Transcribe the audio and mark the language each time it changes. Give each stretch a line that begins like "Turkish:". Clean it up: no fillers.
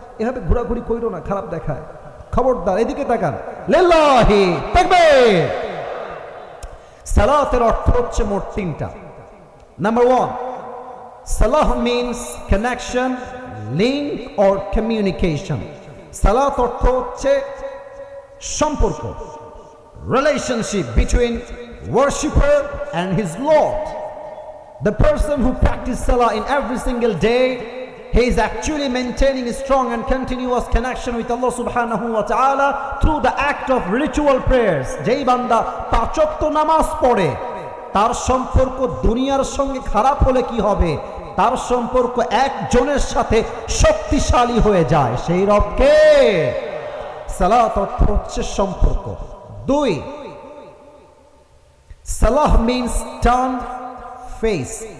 Bangla: এভাবে ঘোরাঘুরি কইরো না, খারাপ দেখায়। খবরদার, এদিকে তাকান। লিল্লাহি তাকবীর। সালাতের অর্থ হচ্ছে মোট তিনটা।
English: Number 1, সালাহ means connection, link or communication.
Bangla: সালাত অর্থ হচ্ছে সম্পর্ক,
English: relationship between worshipper and his Lord. The person who practices salah in every single day, he is actually maintaining a strong and continuous connection with Allah subhanahu wa ta'ala through the act of ritual prayers.
Bangla: যেই বান্দা পাঁচ ওয়াক্ত নামাজ পড়ে, তার সম্পর্ক দুনিয়ার সঙ্গে খারাপ হলে কি হবে? তার সম্পর্ক একজনের সাথে শক্তিশালী হয়ে যায়, সেই রবকে। সালাত অর্থ হচ্ছে সম্পর্ক। 2,
English: সালাহ means turn face.